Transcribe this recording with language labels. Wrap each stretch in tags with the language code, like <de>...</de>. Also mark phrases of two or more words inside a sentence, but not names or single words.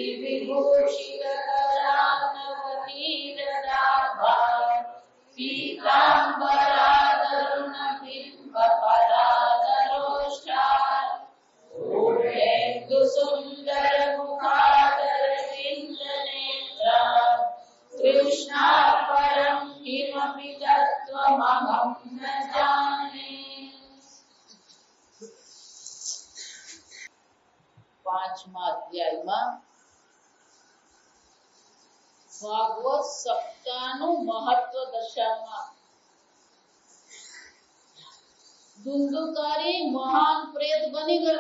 <sa>विभूषितकरानवनीरदाभा पीताम्बरादरुणबिम्बफलादरोष्ठात् पूर्णेन्दुसुन्दरमुखादरविन्दनेत्रा तृष्णात् परं किमपि तत्त्वमहं न जाने।</sa> <gu>5મા અધ્યાયમાં ભાગવત સપ્તાહનું મહત્વ દર્શાવવામાં ધુંધુકારી મહાન પ્રેત બની ગયો.</gu>